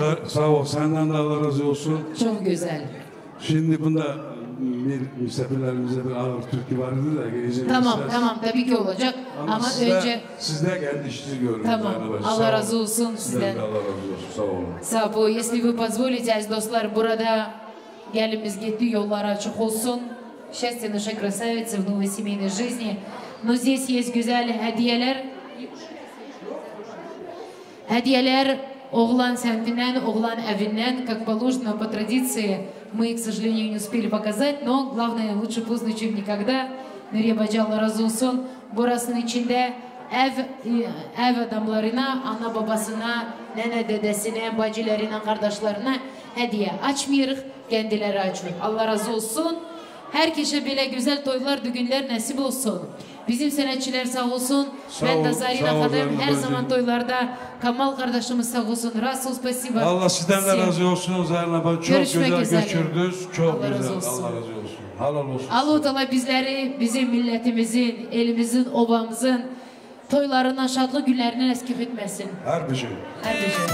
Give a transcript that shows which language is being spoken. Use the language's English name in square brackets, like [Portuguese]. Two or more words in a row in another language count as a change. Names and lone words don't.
[Turkish] Sağ ol. Senden de Allah razı olsun. Çok güzel. Şimdi bunda bir misafirlerimize bir ağır türkü vardı da. Tamam tabii ki olacak. Ama önce... Sizde kendi işinizi görün. Tamam. Allah razı olsun sizden. Allah razı olsun. Sağ olun. Sağ ol. [Russian] Если вы позволите, [Turkish] aziz dostlar, burada gelimiz gitti, yollar açık olsun. [Russian] Счастье нашей красавицы в новой семейной жизни. Но здесь есть [Turkish] güzel hediyeler. Hediyeler oğlan semtinden, oğlan evinden, [Russian] как положено по традиции. Мы, к сожалению, не успели показать, но главное, лучше поздно, чем никогда. [Turkish] Nuriye Bacı Allah razı olsun. Burasının içinde ev adamlarına, ana babasına, nene dedesine, bacılarına, kardeşlerine hediye açmıyoruz. Kendileri açıyor. Allah razı olsun. Herkese böyle güzel toylar, düğünler nasip olsun. Bizim sanatçılar sağ olsun. Ben de Zarina Kadem her zaman toylarda. Kamal kardeşimiz sağ olsun. Rasul spasiba. Allah sizden de razı olsun. Zarina Bacı çok güzel üzere. göçürdünüz. Çok Allah güzel. razı olsun. Allah razı olsun. Halal olsun. Allah Teala bizleri, bizim milletimizin, elimizin, obamızın toylarından, şadlı günlerinden eskik etmesin. Her bir şey. Her bir şey.